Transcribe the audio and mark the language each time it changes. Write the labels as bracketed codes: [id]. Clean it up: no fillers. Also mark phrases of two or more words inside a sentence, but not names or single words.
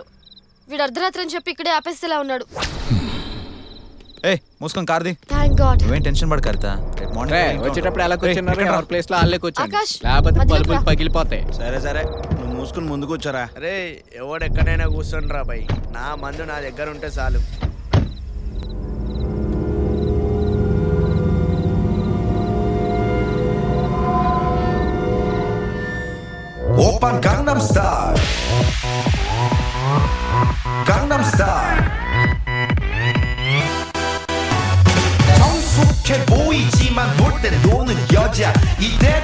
[te] వీడు అర్ధరాత్రి అని చెప్పి ఇక్కడే ఆపేస్తేలా ఉన్నాడు. ఏ మూసుకొని కార్ది. [en] Thank God. [te] నువ్వేం టెన్షన్ పడ కరిత. రేపు రే మార్నింగ్ వచ్చేటప్పుడు ఎలా కూర్చున్నారు? ఎవరి ప్లేస్ లో వాళ్ళే కూర్చోండి, ఆకాష్, లేకపోతే మధ్యలోకి బల్బులు రా. పగిలిపోతాయి. సరే సరే, నువ్వు మూసుకుని ముందు కూర్చోరా. అరే ఎవడెక్కడైనా కూర్చోండిరా బాయ్, నా మందు నా దగ్గర ఉంటే చాలు. [ko] 오빤 강남스타일 강남스타일 성숙해 보이지만 놀 땐 노는 여자 이때다